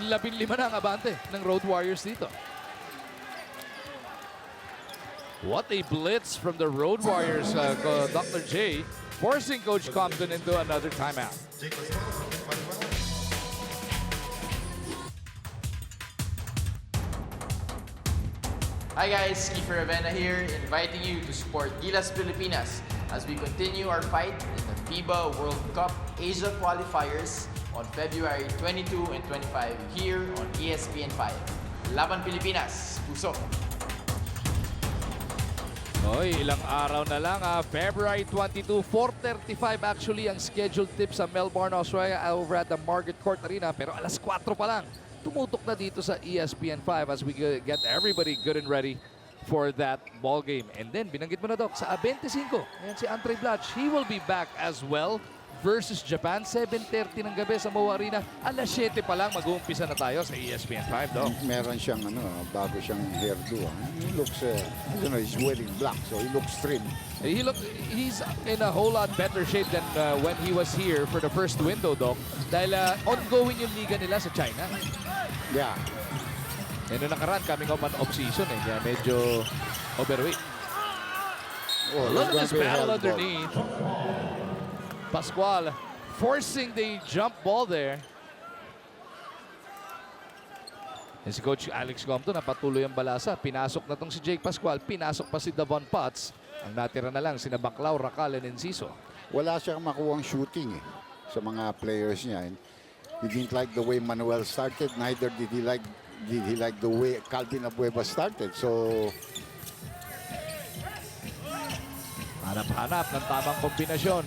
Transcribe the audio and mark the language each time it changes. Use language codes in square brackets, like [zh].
[tl] 15 na ang abante ng Road Warriors dito. [en] What a blitz from the Road Warriors, Dr. J, forcing Coach Compton into another timeout. Hi guys, Kiefer Avena here, inviting you to support Gilas Pilipinas as we continue our fight in the FIBA World Cup Asia qualifiers on February 22 and 25 here on ESPN 5. [tl] Laban Pilipinas, puso! Oy, ilang araw na lang. February 22, 4:35 actually ang scheduled tip sa Melbourne, Australia [en] over at the Margaret Court Arena. [tl] Pero alas 4 pa lang. Tumutok na dito sa ESPN5 [en] as we get everybody good and ready for that ball game. And then, [tl] binanggit mo na, [en] Doc, sa 25, ayan si Andre Blatch. He will be back as well versus Japan, 7:30 [tl] ng gabi sa [en] Moa Arena. [tl] Alas 7 pa lang, mag-uumpisa na tayo sa ESPN5, Doc. Meron siyang bago siyang hairdo. [en] He looks, he's wearing black, so he looks trim. He's in a whole lot better shape than when he was here for the first window, Doc. [tl] Dahil ongoing yung liga nila sa China. [en] Yeah. And [tl] nung nakaraan, [en] coming up on off-season kaya medyo overweight. Oh, Look at this very battle held ball. underneath. Pascual forcing the jump ball there. [tl] And si Coach Alex Compton napatuloy ang balasa. Pinasok na tong si Jake Pascual. Pinasok pa si Davon Potts. Ang natira na lang sina Baclao, Racal, and Enciso. Wala siyang makuhang shooting sa mga players niya. [en] And he didn't like the way Manuel started. Neither did he like the way Calvin Abueva started. So [tl] Hanap-hanap ng tamang kombinasyon.